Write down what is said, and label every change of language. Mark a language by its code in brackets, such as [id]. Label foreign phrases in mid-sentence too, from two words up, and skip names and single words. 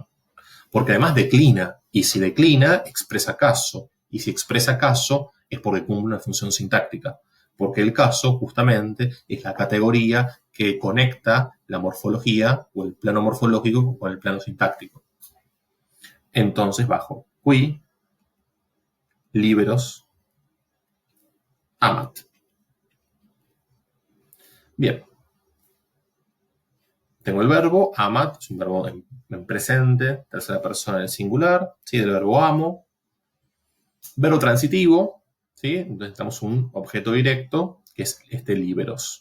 [es] Porque además declina, y si declina, expresa caso, y si expresa caso, es porque cumple una función sintáctica. Porque el caso, justamente, es la categoría que conecta la morfología o el plano morfológico con el plano sintáctico. Entonces bajo [la] qui liberos amat. [es] Bien. Tengo el verbo amat, es un verbo en presente, tercera persona del singular, ¿sí? Del verbo amo. Verbo transitivo, ¿sí? Entonces tenemos un objeto directo, que es este liberos.